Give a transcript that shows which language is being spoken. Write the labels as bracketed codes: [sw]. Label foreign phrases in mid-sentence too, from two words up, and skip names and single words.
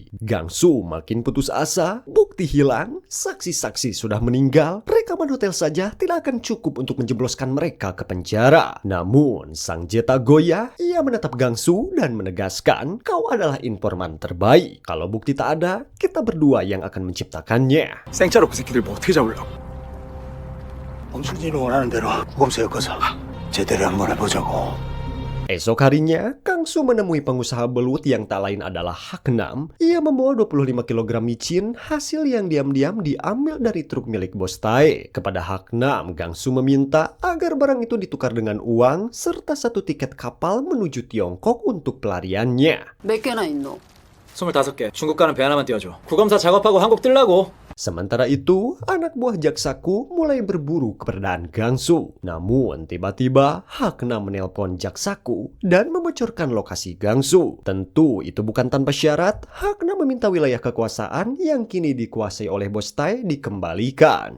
[id] Gangsu makin putus asa, bukti hilang, saksi-saksi sudah meninggal, rekaman hotel saja tidak akan cukup untuk menjebloskan mereka ke penjara. Namun, Sang Jae tak goyah, ia menatap Gangsu dan menegaskan, kau adalah informan terbaik. Kalau bukti tak ada, kita berdua yang akan menciptakannya. [ko] 생차로 그 새끼들 뭐 어떻게 잡으려고? 엄순진이 원하는 대로 구검사 엮어서 제대로 한번 해보자고. [id] Esok harinya, Gangsu menemui pengusaha belut yang tak lain adalah Haknam. Ia membawa 25 kg micin, hasil yang diam-diam diambil dari truk milik bos Tae. Kepada Haknam, Gangsu meminta agar barang itu ditukar dengan uang serta 1 tiket kapal menuju Tiongkok untuk pelariannya. [ko] 몇 개나 있노? 25개. 중국 가는 배 하나만 띄워줘. 구검사 작업하고 한국 뜰라고. [id] Sementara itu, anak buah Jaksaku mulai berburu keberadaan Gangsu. Namun, tiba-tiba Haknam menelpon Jaksaku dan membocorkan lokasi Gangsu. Tentu itu bukan tanpa syarat, Haknam meminta wilayah kekuasaan yang kini dikuasai oleh bos Tae dikembalikan.